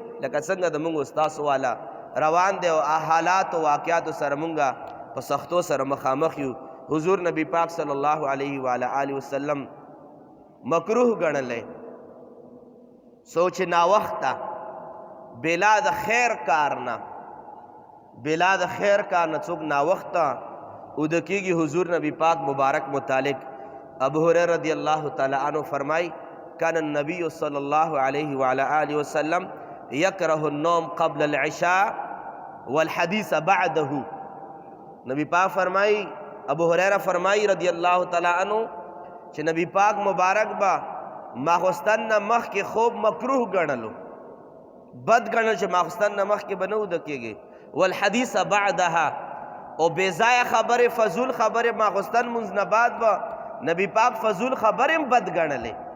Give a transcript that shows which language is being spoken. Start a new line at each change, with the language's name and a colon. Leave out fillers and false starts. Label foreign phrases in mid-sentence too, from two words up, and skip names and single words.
Pashto: لکه څنګه د مونږ ستاسو والا روان دی او حالات او واقعاتو سره مونږ په سختو سره مخامخ یو. حضور نبی پاک
Arabic: صلی الله علیه و آله وسلم
Pashto: مکروه ګڼلی سوچ ناوخته بلا د خیر کار نه، بلا د خیر کار نه څوک ناوخته اوده کېږي. حضور نبی پاک مبارک متعلق ابو هریرہ
Arabic: رضی اللہ تعالی عنہ فرمائی کان النبی صلی اللہ علیہ وآلہ وسلم یکره النوم قبل العشاء والحدیث بعده.
Pashto: نبی پاک فرمائی، ابو ہریرہ فرمائی
Arabic: رضی اللہ تعالی عنہ
Pashto: چې نبی پاک مبارک با ماخوستن نه مخکې خوب مکروه ګڼلو، بد ګڼل چې ماخوستن نه مخکې به نه وده کېږي.
Arabic: والحدیث بعدها،
Pashto: او بېځایه خبرې فضول خبرې ماخوستن مونځ نه بعد به نبی پاک فضول خبرې هم بد ګڼلې.